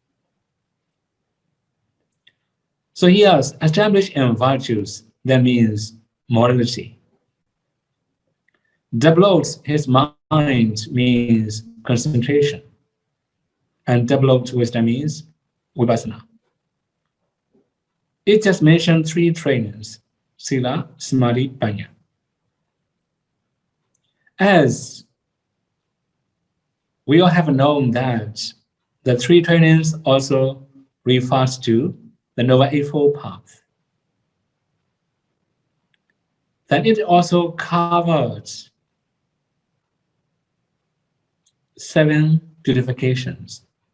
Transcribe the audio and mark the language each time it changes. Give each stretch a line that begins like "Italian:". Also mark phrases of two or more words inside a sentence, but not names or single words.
English: So here, established in virtues, that means morality. Develops his mind means concentration. And developed wisdom means vipassana. It just mentioned three trainings:
Pali: sila, samadhi, panya.
English: As we all have known that the three trainings also refers to the Noble Eightfold Path. Then it also covers 7 purifications.